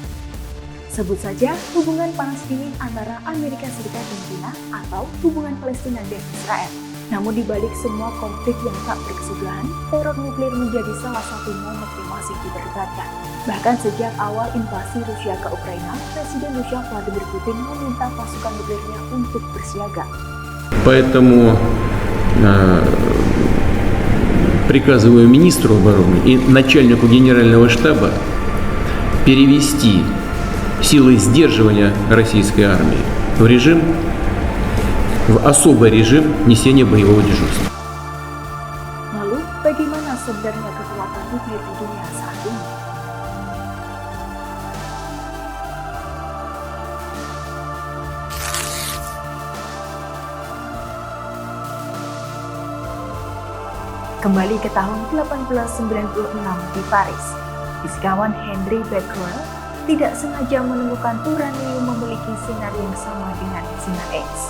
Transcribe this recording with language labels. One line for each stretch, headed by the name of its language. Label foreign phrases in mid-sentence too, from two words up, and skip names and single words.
Indonesian: Sebut saja hubungan panas dingin antara Amerika Serikat dan China atau hubungan Palestina dan Israel. Namun di balik semua konflik yang tak berkesudahan, teror nuklir menjadi salah satu momok yang masih diperdebatkan. Bahkan sejak awal invasi Rusia ke Ukraina, Presiden Rusia Vladimir Putin meminta pasukan nuklirnya untuk bersiaga.
Russian: Поэтому приказываю министру обороны и начальнику генерального штаба перевести силы сдерживания российской армии в особый режим несения боевого дежурства.
Indonesian: Lalu, bagaimana sebenarnya kekuatan nuklir di dunia saat ini? Kembali ke tahun 1896 di Paris, fisikawan Henry Becquerel tidak sengaja menemukan uranium memiliki sinar yang sama dengan sinar X.